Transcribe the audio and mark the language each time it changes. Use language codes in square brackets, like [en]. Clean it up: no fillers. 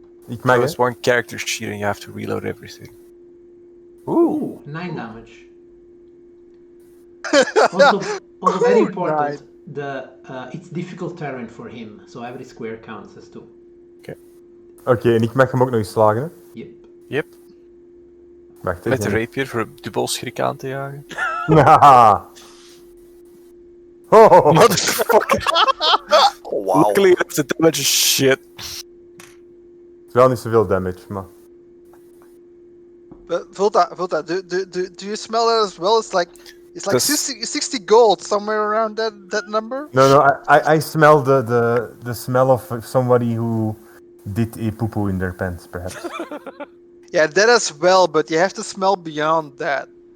[nl] Ik mag, hè? [en] Plus one character sheet and you have to reload everything. Ooh! Ooh, 9 damage. Also very important, it's difficult terrain for him, so every square counts as 2. [nl] Oké, en ik mag hem ook nog eens slagen, hè? [en] Yep. Yep. [nl] Wacht, hè. Met de rapier voor de bolschrik aan te jagen. [en] Haha. Oh, Motherfucker! Oh, wow. Luckily enough, the damage is shit. [nl] Het is wel niet zoveel damage, maar... [en] But Volta, do you smell that as well? It's like Does- 60 gold, somewhere around that number. No, I smell the smell of somebody who did a poo-poo in their pants, perhaps. Yeah, that as well, but you have to smell beyond that.